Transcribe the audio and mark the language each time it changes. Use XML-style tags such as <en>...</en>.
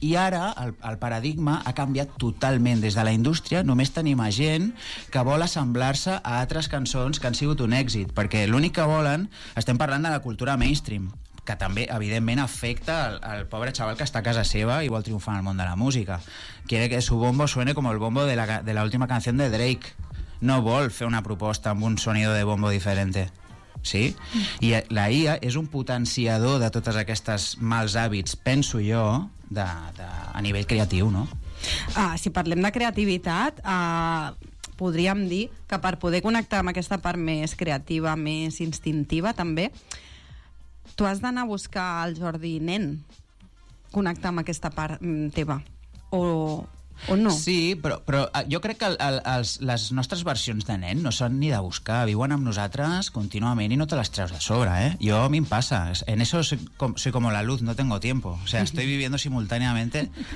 <ca>I ara el paradigma ha canviat totalment. Des de la indústria només tenim a gent que vol assemblar-se a altres cançons que han sigut un èxit, perquè l'únic que volen, estem parlant de la cultura mainstream, que també, evidentment, afecta el pobre xaval que està a casa seva i vol triomfar en el món de la música.</ca> <es>Quiere que su bombo suene como el bombo de la última canción de Drake.</es> <ca>No vol fer una proposta amb un</ca> <es>sonido de bombo diferente.</es> <ca>Sí? I la IA és un potenciador de totes aquestes mals hàbits, penso jo, a nivell creatiu, no? Si parlem de creativitat, podríem dir que per poder connectar amb aquesta part més creativa, més instintiva, també, tu has d'anar a buscar el Jordi nen, connectar amb aquesta part teva, o no? Sí, però jo crec que les nostres versions de nen no són ni de buscar, viuen amb nosaltres contínuament i no te les treus de sobre, eh? Jo, a mi em passa,</ca> <es>en eso soy como la luz, no tengo tiempo, o sea, estoy viviendo simultáneamente</es>